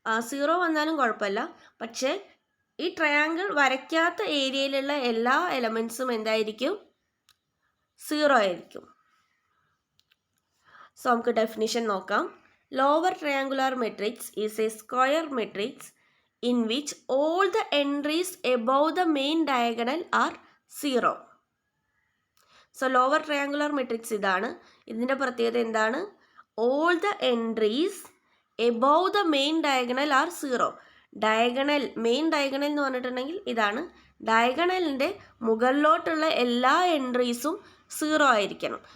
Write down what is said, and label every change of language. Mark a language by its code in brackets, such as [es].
[ml] 0 വന്നാലും കുഴപ്പമില്ല. പക്ഷേ ഈ ട്രയാങ്കിൾ വരയ്ക്കാത്ത ഏരിയയിലുള്ള എല്ലാ എലമെൻറ്റ്സും എന്തായിരിക്കും? 0 ആയിരിക്കും. സോ നമുക്ക് ഡെഫിനിഷൻ നോക്കാം. [en] Lower triangular matrix is a square matrix in which all the entries above the main diagonal are 0. [ml] So lower triangular matrix ഇതാണ്. ഇതിൻ്റെ പ്രത്യേകത എന്താണ്? [en] All the entries above the main diagonal are 0. [ml] Diagonal, main diagonal എന്ന് പറഞ്ഞിട്ടുണ്ടെങ്കിൽ ഇതാണ്. ഡയഗണലിൻ്റെ മുകളിലോട്ടുള്ള എല്ലാ എൻട്രീസും 0 ആയിരിക്കണം.